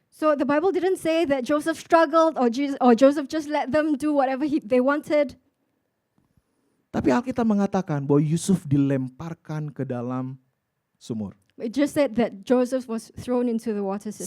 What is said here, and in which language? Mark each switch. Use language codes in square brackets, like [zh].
[en] So the Bible didn't say that Joseph struggled or Joseph just let them do whatever they wanted. [id] Tapi Alkitab mengatakan bahwa Yusuf dilemparkan ke dalam sumur. [en] It just said that Joseph was thrown into the water cistern.